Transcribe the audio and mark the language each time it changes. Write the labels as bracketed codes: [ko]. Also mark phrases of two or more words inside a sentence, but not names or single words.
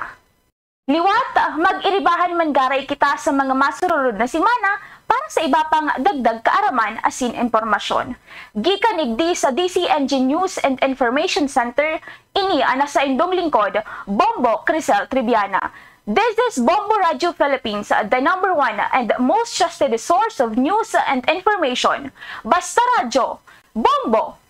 [bik] Liwat mag-iribahan man garay kita sa mga masurulod na simana para sa iba pang dagdag kaaraman asin impormasyon. Gikan igdi sa DCNG News and Information Center, ini ana sa indong lingkod, Bombo Crisel Triviana. [en] This is Bombo Radio Philippines, the #1 and most trusted source of news and information. [bik] Basta radyo, Bombo!